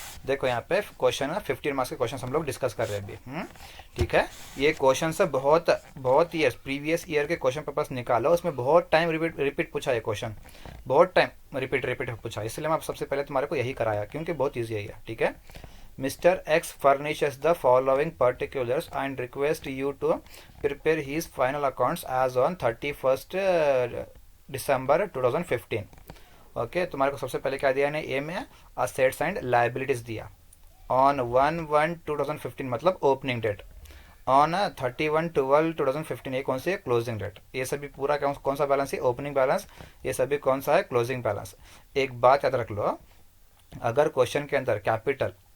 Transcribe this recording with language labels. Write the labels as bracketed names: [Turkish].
[Hindi] देखो यहाँ पे क्वेश्चन 15 मार्क्स के क्वेश्चन हम लोग डिस्कस कर रहे हैं अभी. ठीक है, ये क्वेश्चन से बहुत ईयर प्रीवियस ईयर के क्वेश्चन पेपर्स निकालो, उसमें बहुत टाइम रिपीट पूछा है क्वेश्चन, बहुत टाइम रिपीट पूछा. इसलिए मैं सबसे पहले तुम्हारे को यही कराया क्योंकि बहुत ईजी है ये. ठीक है, Mr. [English] X furnishes the following particulars and requests you to prepare his final accounts as on 31st December 2015. [Hindi] Okay, तुम्हारे को सबसे पहले क्या दिया है? ए में असेट्स एंड लायबिलिटीज दिया ऑन 1/1/2015 मतलब ओपनिंग डेट, ऑन 31/12/2015 ये कौन सी है? Closing date. ये सभी पूरा कौन सा बैलेंस है? Opening balance. ये सभी कौन सा है? Closing balance. एक बात याद रख लो, अगर क्वेश्चन के अंदर कैपिटल